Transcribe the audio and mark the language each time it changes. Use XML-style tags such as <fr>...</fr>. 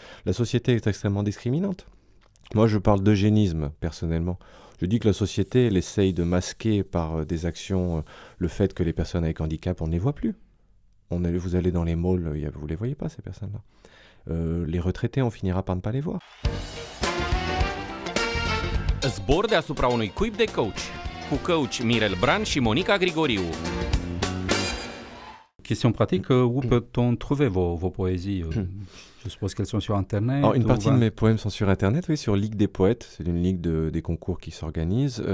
<fr>La société est extrêmement discriminante. Moi, je parle d'eugénisme, personnellement. Je dis que la société, elle essaye de masquer par des actions le fait que les personnes avec handicap, on ne les voit plus. Vous allez dans les malls, vous ne les voyez pas, ces personnes-là. les retraités, on finira par ne pas les voir.</fr> <ro>Zbor deasupra unui cuib de coach, cu coach Mirel Bran și Monica Grigoriu.</ro> <fr>Question pratique, où peut-on trouver vos poésies Je suppose qu'elles sont sur Internet. Alors, une partie de mes poèmes sont sur Internet, oui, sur Ligue des Poètes. C'est une ligue des concours qui s'organise.</fr>